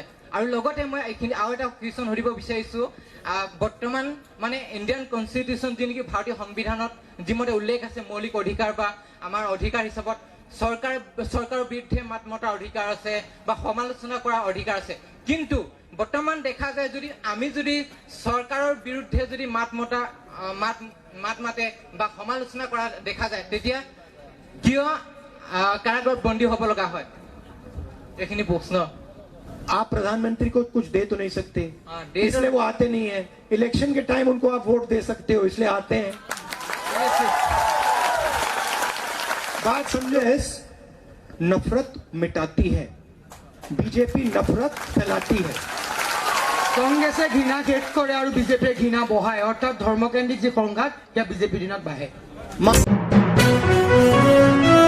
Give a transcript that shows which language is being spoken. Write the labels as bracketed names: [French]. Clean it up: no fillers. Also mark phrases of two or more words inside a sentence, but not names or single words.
[Assamese] আৰু লগতে মই এইখিনি আৰু এটা কুৱেশ্যন সুধিব বিচাৰিছো, বৰ্তমান মানে [English] Indian constitution [Assamese] যি নেকি ভাৰতীয় সংবিধানত যিমতে উল্লেখ আছে মৌলিক অধিকাৰ বা আমাৰ অধিকাৰ হিচাপত চৰকাৰৰ বিৰুদ্ধে মাত মতাৰ অধিকাৰ আছে বা সমালোচনা কৰাৰ অধিকাৰ আছে, কিন্তু বৰ্তমান দেখা যায় যদি আমি যদি চৰকাৰৰ বিৰুদ্ধে যদি মাত মাতে বা সমালোচনা কৰা দেখা যায় তেতিয়া কিয় কাৰাগাৰত বন্দী হ'ব লগা হয় এইখিনি প্ৰশ্ন [Hindi] आप प्रधानमंत्री को कुछ दे तो नहीं सकते, हाँ, इसलिए वो आते नहीं है। इलेक्शन के टाइम उनको आप वोट दे सकते हो, इसलिए आते हैं। बात समझो, नफरत मिटाती है, बीजेपी नफरत फैलाती है। [Assamese] কংগ্ৰেছে ঘৃণা শেষ কৰে আৰু বিজেপিয়ে ঘৃণা বঢ়ায়, অৰ্থাৎ ধৰ্মকেন্দ্ৰিক যি সংঘাত সেয়া বিজেপিৰ দিনত বাঢ়ে।